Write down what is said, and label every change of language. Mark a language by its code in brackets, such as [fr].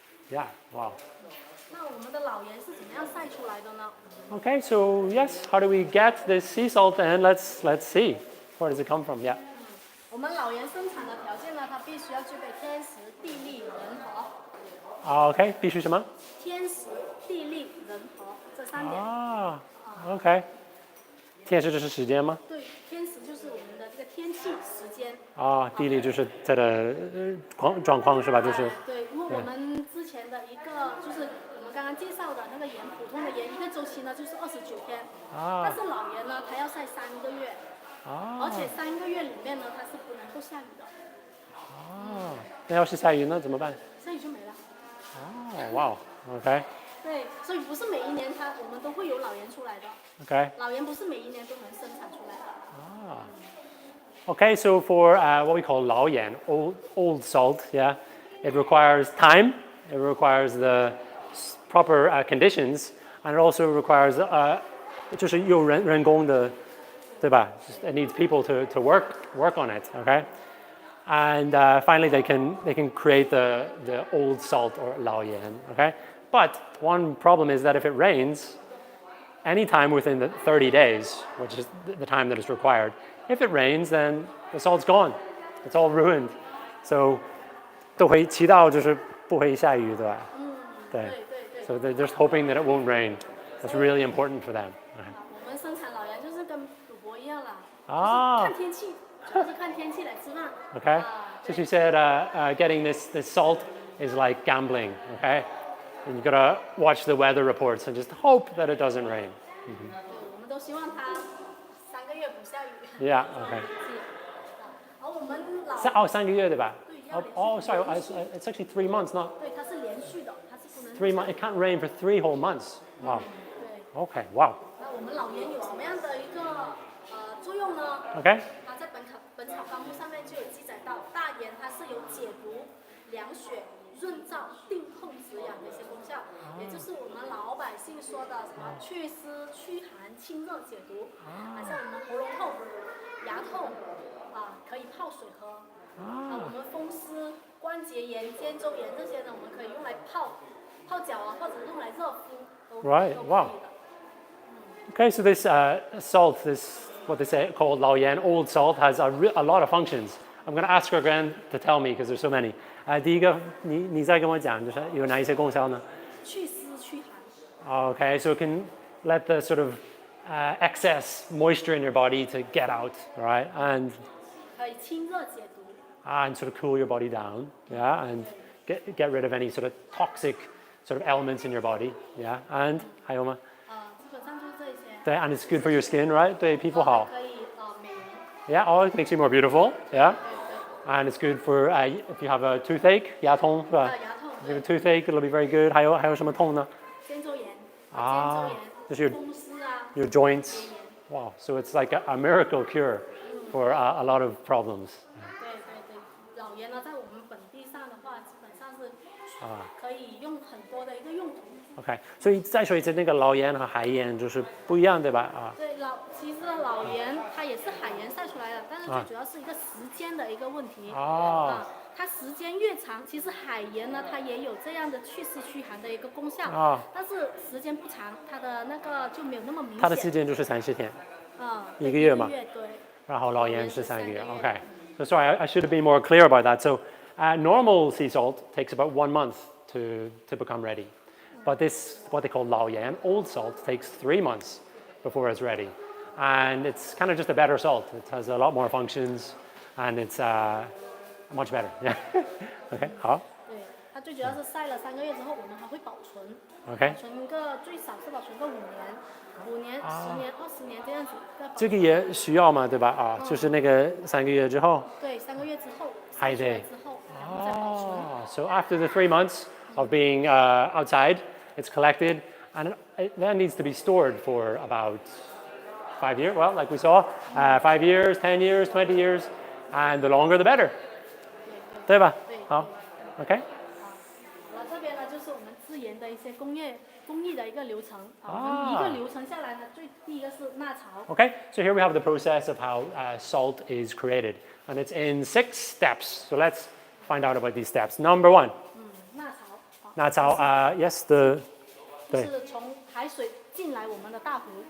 [en] Yeah, wow. [zh] 那我们的老盐是怎么样晒出来的呢？ [en] Okay, so yes, how do we get this sea salt then? Let's see. Where does it come from? Yeah. [zh] 我们老盐生产的条件呢，它必须要具备天时、地利、人和。 Okay, 必须什么？天时、地利、人和这3点。 Okay. 天时就是时间吗？对，天时就是我们的这个天气、时间。地利就是它的状况是吧？就是。对，因为我们之前的一个就是我们刚刚介绍的那个盐，普通的盐一个周期呢就是29天，但是老盐呢它要晒3个月，而且3个月里面呢它是不能够下雨的。那要是下雨呢怎么办？下雨就没了。哇 ，OK。对，所以不是每一年我们都会有老盐出来的。 [en] Okay. [zh] 老盐不是每一年都能生产出来的。 [en] Okay, so for what we call 老盐, old salt, yeah, it requires time, it requires the proper conditions, and it also requires [zh] 就是有人工的，对吧? [en] It needs people to work on it, okay? And finally, they can create the old salt or 老盐, okay? But one problem is that if it rains, anytime within the 30 days, which is the time that is required, if it rains, then the salt's gone. It's all ruined. [zh] So 都会祈祷就是不会下雨，对吧？对。 [en] So they're just hoping that it won't rain. That's really important for them. [zh] 我们生产老盐就是跟赌博一样啦，看天气，就是看天气来吃饭。 [en] Okay. So she said getting this salt is like gambling. Okay. And you gotta watch the weather reports and just hope that it doesn't rain. [zh] 我们都希望它3个月不下雨。 [en] Yeah. Okay. [zh] 而我们 3个月对吧？ [en] Sorry. It's actually 3 months, not. [zh] 对，它是连续的，它是不能。 [en] 3 months. It can't rain for 3 whole months. Wow. [zh] 对。 [en] Okay. Wow. [zh] 那我们老盐有什么样的一个作用呢 [en] ？Okay. [zh] 它在本草纲目上面就有记载到，大盐它是有解毒、凉血、润燥、定痛止痒的一些功效，也就是我们老百姓说的什么祛湿、驱寒、清热、解毒。像我们喉咙痛、牙痛可以泡水喝。我们风湿、关节炎、肩周炎这些呢，我们可以用来泡脚或者用来热敷。 [en] Right. Wow. Okay, so this salt, this what they say called 老盐 old salt, has a lot of functions. I'm going to ask her again to tell me because there's so many. [zh] 第一个，你再跟我讲，就是有哪一些功效呢？祛湿驱寒。 [en] Okay, so it can let the sort of excess moisture in your body to get out, right? And [zh] 可以清热解毒。 [en] And sort of cool your body down, yeah, and get rid of any sort of toxic sort of elements in your body, yeah. [zh] And 还有吗？基本上就是这些。 [en] 对 and it's good for your skin, right? [zh] 对皮肤好。可以美容。 [en] Yeah, it makes you more beautiful, yeah. And it's good for if you have a toothache, [zh] 牙痛是吧？牙痛。 [en] If you have a toothache, it'll be very good. [zh] 还有什么痛呢？肩周炎。就是风湿 [en] your joints. Wow, so it's like a miracle cure for a lot of problems. [zh] 对对对，老盐呢，在我们本地上的话，基本上是可以用很多的一个用途。 OK， 所以再说一次，那个老盐和海盐就是不一样，对吧？对，其实老盐它也是海盐晒出来的，但是最主要是一个时间的一个问题。它时间越长，其实海盐呢，它也有这样的去湿驱寒的一个功效。但是时间不长，它的那个就没有那么明显。它的时间就是30天。一个月嘛。对。然后老盐是3个月。OK. [en] So sorry, I should have been more clear about that. So normal sea salt takes about 1 month to become ready. But this, what they call lao yan, old salt, takes 3 months before it's ready. And it's kind of just a better salt. It has a lot more functions and it's much better. Yeah. OK, 好。 [zh] 对，它最主要是晒了3个月之后，我们还会保存。 OK。保存个最少是保存个5年、10年、20年这样子。这个也需要嘛，对吧？就是那个3个月之后。对，3个月之后。还得。之后，然后再保存。 [en] So after the 3 months of being outside, it's collected, and it then needs to be stored for about 5 years. Well, like we saw, 5 years, 10 years, 20 years, and the longer the better. [zh] 对吧？好 ，OK。好了，这边呢就是我们制盐的一些工艺的一个流程。我们一个流程下来呢，第一个是纳槽。 [en] Okay, so here we have the process of how salt is created, and it's in 6 steps. So let's find out about these steps. Number 1. 纳槽。yes, [zh] 就是从海水进来我们的大湖。